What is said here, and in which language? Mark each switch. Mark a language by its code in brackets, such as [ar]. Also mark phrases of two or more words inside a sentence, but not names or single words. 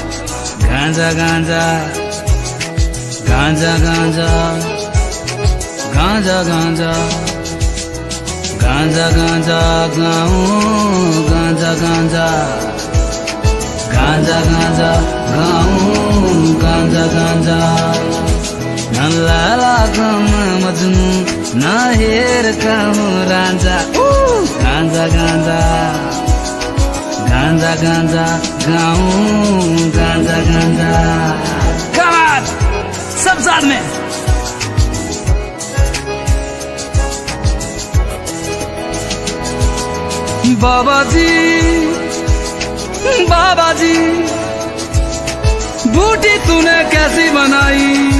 [hi] गांजा, गांजा, गांजा, गांजा, गांजा, गांजा, गांजा, गांजा, गाँव, गांजा, गांजा, गांजा, गांजा, गाँव, गांजा, गांजा. ना लाला कमा मजनू, ना हीर कमा रांझा. गांजा, गांजा, गांजा, गांजा, गाँव, गांजा, गांजा. [en] Come on, [hi] सब साथ में. बाबा जी, बाबा जी, बूटी तूने कैसी बनाई?